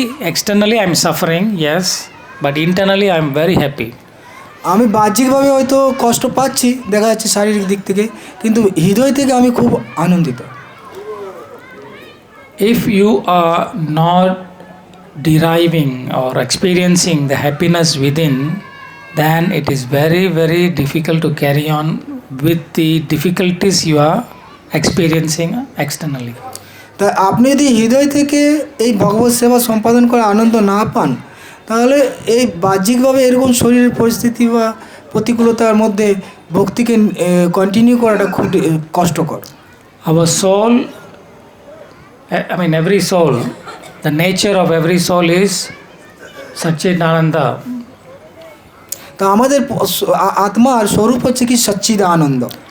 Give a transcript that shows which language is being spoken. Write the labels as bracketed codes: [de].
[en] Externally I'm suffering, yes, but internally I'm very happy. [bn] আমি বাহ্যিকভাবে হয়তো কষ্ট পাচ্ছি, দেখা যাচ্ছে শারীরিক দিক থেকে, কিন্তু হৃদয় থেকে আমি খুব আনন্দিত। [en] If you are not deriving or experiencing the happiness within, then it is very difficult to carry on with the difficulties you are experiencing externally. [bn] তা আপনি যদি হৃদয় থেকে এই ভগবত সেবা সম্পাদন করে আনন্দ না পান, তাহলে এই বাহ্যিকভাবে এরকম শরীরের পরিস্থিতি বা প্রতিকূলতার মধ্যে ভক্তিকে কন্টিনিউ করাটা খুব কষ্টকর। [en] Our soul, every soul, the nature of every soul is Satchidananda. [bn] তা আমাদের আত্মার স্বরূপ হচ্ছে কি সচ্চিদানন্দ।